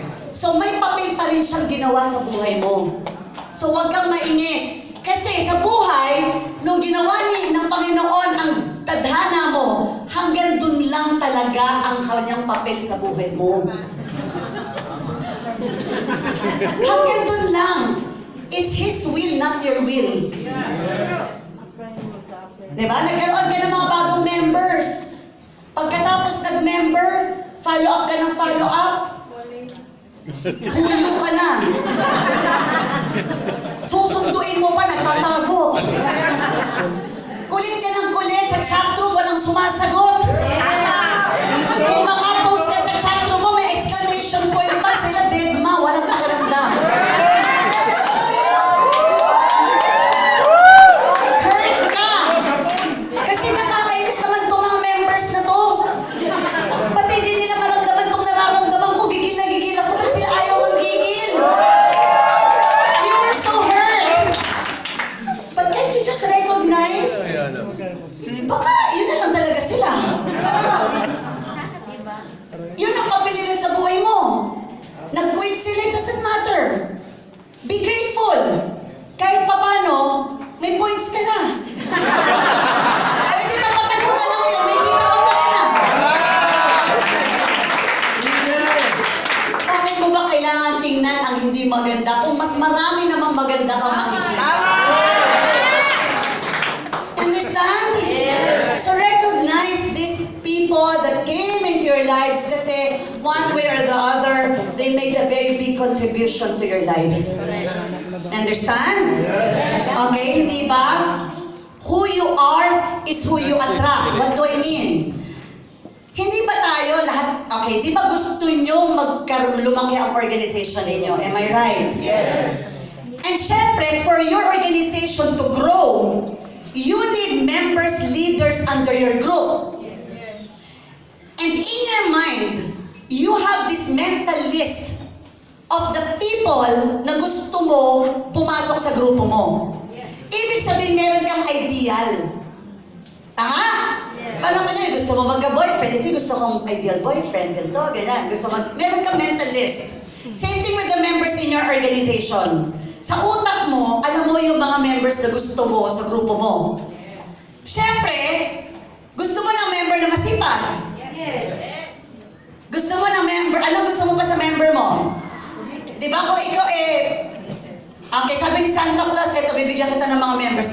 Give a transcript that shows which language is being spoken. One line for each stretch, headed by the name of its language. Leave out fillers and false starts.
Filipino: So may papel pa rin siyang ginawa sa buhay mo. So huwag kang mainis. Kasi sa buhay, nung ginawa ng Panginoon ang tadhana mo, hanggang dun lang talaga ang kanyang papel sa buhay mo. Hanggang dun lang.
English: It's His will, not your will.
Filipino: Diba? Nagkaroon ka ng mga bagong members. Pagkatapos nag-member, follow up ka ng follow up. Huyo ka na. Susunduin mo pa, nagtatago. Kulit ka ng kulit, sa chatroom walang sumasagot. Kung makapost ka sa chatroom mo, may exclamation point pa, sila dead ma, walang pakiramdam. Hurt ka. Kasi nakakainis naman itong mga members na to. Ba't hindi nila maramdaman itong nararamdaman ko? Gigil na gigil ako. Ba't sila ayaw magigil?
English: You were so hurt. But can't you just recognize?
Filipino: Baka yun na lang talaga sila. Yun ang papel nila sa buhay mo. Nag-quit sila,
English: it doesn't matter. Be grateful.
Filipino: Kahit papano, may points ka na. Eh di napatan mo na lang yan, may kita ka pa rin na. Bakit mo ba kailangan tingnan ang hindi maganda kung mas marami namang maganda kang makikita?
English: Understand? So recognize these people that came into your lives kasi one way or the other, they made a very big contribution to your life. Understand? Okay,
Filipino: hindi ba?
English: Who you are is who you attract. What do I mean?
Filipino: Hindi ba tayo lahat, okay, di ba gusto nyo lumaki ang organization ninyo?
English: Am I right? Yes. And syempre, for your organization to grow, you need members, leaders under your group. And in your mind, you have this mental list of the people
Filipino: na gusto mo pumasok sa grupo mo. Ibig sabihin, meron kang ideal. Tama? Parang kanya, gusto mo magka-boyfriend, ito gusto kong ideal boyfriend, ganito, ganyan. Meron kang mental list.
English: Same thing with the members in your organization.
Filipino: Sa utak mo, alam mo yung mga members na gusto mo sa grupo mo. Siyempre, gusto mo ng member na masipag. Gusto mo ng member, ano gusto mo pa sa member mo? Di ba kung ikaw okay, sabi ni Santa Claus, ito, bibigyan kita ng mga members.